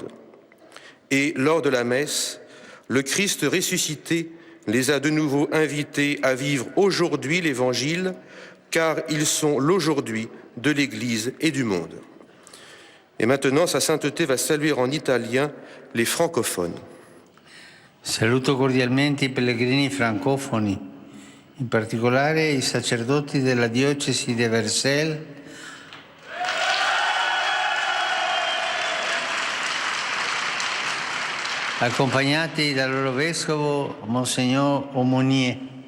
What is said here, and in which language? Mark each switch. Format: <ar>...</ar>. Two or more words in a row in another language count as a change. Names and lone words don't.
<fr>Et lors de la messe, le Christ ressuscité les a de nouveau invités à vivre aujourd'hui l'Évangile, car ils sont l'aujourd'hui de l'Église et du monde. Et maintenant, sa sainteté va saluer en italien les francophones.</fr> <it>Saluto cordialmente i pellegrini francofoni, in particolare i sacerdoti della diocesi di Versailles, accompagnati dal loro vescovo Monsignor Aumonier.</it>